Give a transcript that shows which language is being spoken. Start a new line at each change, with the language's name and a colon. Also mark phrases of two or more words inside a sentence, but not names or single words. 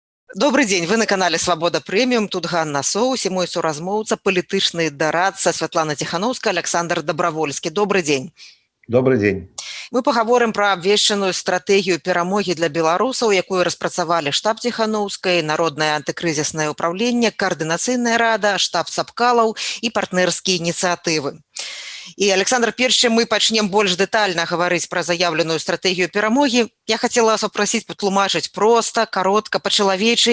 Russian: Добрый день,
Belarusian: вы на канале Свабода Прэміум, тут Ганна Соус і мой суразмоўца, палітычны дарадца Святлана Ціханаўская, Александр Добравольскі.
Russian: Добрый день. Добрый день.
Belarusian: Мы пагаворым пра абвешчаную стратэгію перамогі для беларусаў, якую распрацавалі штаб Ціханаўскай, Народнае антыкрызіснае ўпраўленне, Каардынацыйная рада, штаб Сапкалаў і партнерскія ініцыятывы. І, Александр, перш чым мы пачнем больш дэтальна гаварыць пра заявленую стратэгію перамогі, я хацела вас папрасіць патлумачыць проста, каротка, па-чалавечы.